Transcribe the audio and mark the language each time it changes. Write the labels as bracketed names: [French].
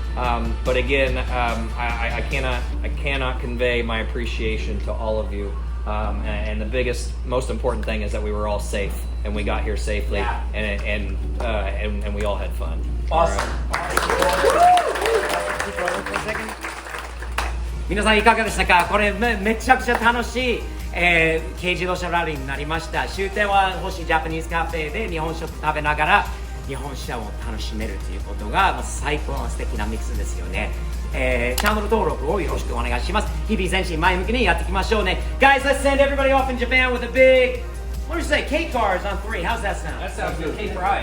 [English] But again, I cannot convey my appreciation to all of you. And the biggest, most important thing is that we were all safe and we got here safely, and we all had fun. Awesome. All right. [Japanese] 皆さんいかがでしたか？これめちゃくちゃ楽しい、軽自動車ラリーになりました。終点は星ジャパニーズカフェで日本食食べながら日本車を楽しめるということがもう最高の素敵なミックスですよね。チャンネル登録をよろしくお願いします。日々前進前向きにやっていきましょうね。 [English] Guys, let's send everybody off in Japan with a big, what do you say, K cars on 3. How's that sound? That sounds good. K Pride.